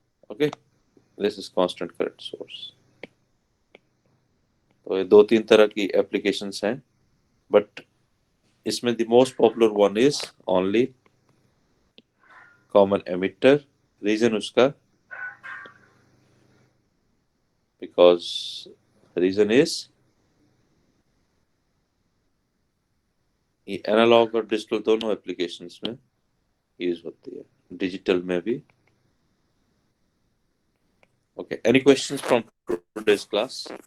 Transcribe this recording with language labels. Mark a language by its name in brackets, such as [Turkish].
[English] Okay, this is constant current source. [Hindi] तो ये दो तीन तरह की applications हैं, [English] but इसमें the most popular one is only common emitter. [Hindi] Reason उसका [English] because reason is [Hindi] ये एनालॉग और डिजिटल दोनों एप्लीकेशंस में यूज होती है, डिजिटल में भी. [English] Okay, any questions from today's class?